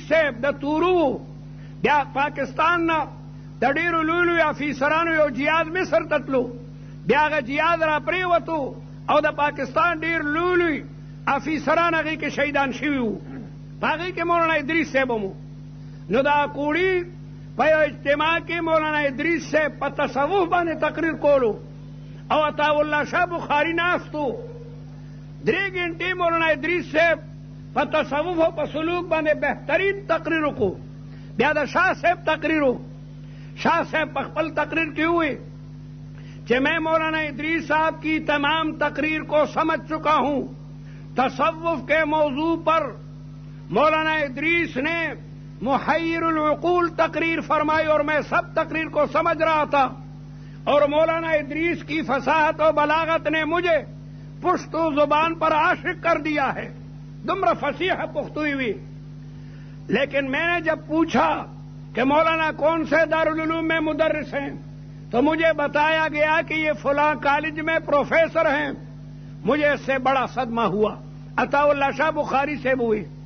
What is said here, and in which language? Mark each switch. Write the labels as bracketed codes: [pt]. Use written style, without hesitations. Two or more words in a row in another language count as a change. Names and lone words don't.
[ps] صاحب د تورو بیا پاکستان نه د ډېرو لوی لوی افیسرانو یو جهاز مصر ته تلو بیا هغه جهاز را پرېوتو او د پاکستان ډېر لوی لوی افیسران هغې کې شهیدان شوي وو په هغې کې مولانا ادریس صاحب هم نو دا کوړي په یو اجتماع کې مولانا ادریس صاحب په تصوف باندې تقریر کولو او عطاالله شاه بخاري ناستو 3 ګنټې مولانا ادریس صاحب په تصوف او په سلوک باندې بهترین تقریر وکړو بیا د شاه صاحب تقریر و شاہ صاحب په خپل تقریر کې [ur] ہوئے کہ میں مولانا ادریس صاحب کی تمام تقریر کو سمجھ چکا ہوں تصوف کے موضوع پر مولانا ادریس نے محیر العقول تقریر فرمائی اور میں سب تقریر کو سمجھ رہا تھا اور مولانا ادریس کی فصاحت و بلاغت نے مجھے پشتو زبان پر عاشق کر دیا ہے دمر فصیح پختوئی ہوئی لیکن میں نے جب پوچھا کہ مولانا کون سے دارالعلوم میں مدرس ہیں تو مجھے بتایا گیا کہ یہ فلاں کالج میں پروفیسر ہیں مجھے اس سے بڑا صدمہ ہوا عطااللہ شاہ بخاری سے ہوئی